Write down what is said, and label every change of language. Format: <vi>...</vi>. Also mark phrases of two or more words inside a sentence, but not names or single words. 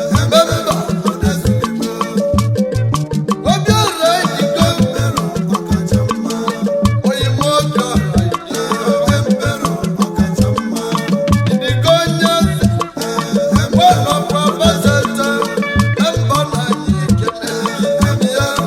<ig>Memba. Obiora Idigo. Oyimo Obiora Idigo. Idigo onye eze.</ig> <en>One of our president.</en> <ig>Memba na anyị ekele. Ya.</ig>